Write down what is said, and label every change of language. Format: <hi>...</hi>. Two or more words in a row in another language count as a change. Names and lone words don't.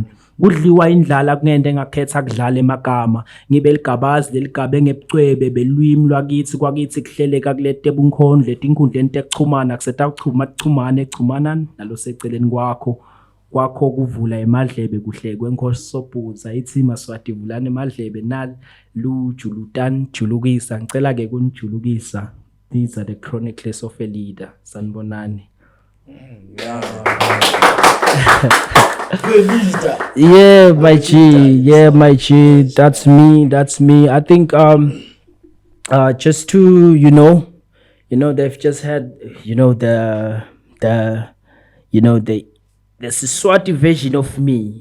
<ss>Kudliwa indlala kunende ngakhetha kudlala emagama ngibe ligabazi leligabe ngebucwebe belwimi lwakithi kwakithi kuhleleka kulete bunkhondlo letinkundleni tekuchumana kuseta kuchumana nalo seceleni kwakho kuvula emadlebe kuhlekwe enkosi sobhuza ithi Maswati vulana emadlebe nalujulutani julukisa ngicela ke kunijulukisa.</ss> <en>These are the chronicles of a leader. Sanibonani. Yeah, my G. That's me. I think just to they've just had the Siswati version of me.</en>